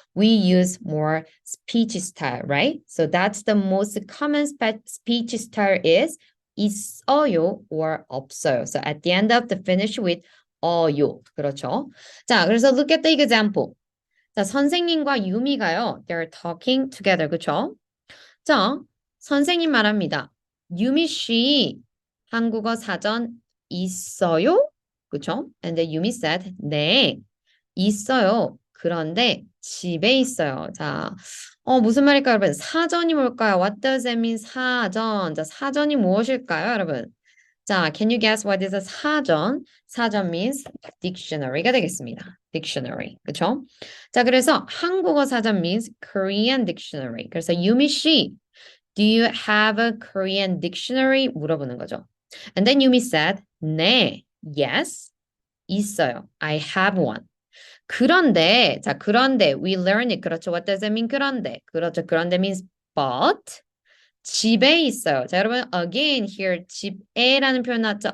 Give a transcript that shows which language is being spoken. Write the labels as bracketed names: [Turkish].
[English] We use more speech style, right? So that's the most common speech style is 있어요 or 없어요. So at the end of the finish with 어요. [Korean] 그렇죠? 자, 그래서 [English] look at the example. [Korean] 자, 선생님과 유미가요. [English] They're talking together. [Korean] 그렇죠? 자, 선생님 말합니다. 유미 씨, 한국어 사전 있어요? 그쵸? [English] And then 유미 said, [Korean] 네, 있어요. 그런데 집에 있어요. 자, 무슨 말일까요, 여러분? 사전이 뭘까요? [English] What does that mean, 사전? [Korean] 자, 사전이 무엇일까요, 여러분? [English] 자, can you guess what is a 사전? [Korean] 사전 means dictionary가 되겠습니다. [English] dictionary. 그쵸? [Korean] 자, 그래서 한국어 사전 [English] means Korean dictionary. 그래서 유미 씨, do you have a Korean dictionary? [Korean] 물어보는 거죠. [English] And then 유미 said, 네, yes, [Korean] 있어요. [English] I have one. [Korean] 그런데, 자, 그런데, [English] we learn it. [Korean] 그렇죠. [English] What does it mean? 그런데. 그렇죠. 그런데 means but. [Korean] 집에 있어요. 자, 여러분, again, here, 집에라는 표현 나왔죠?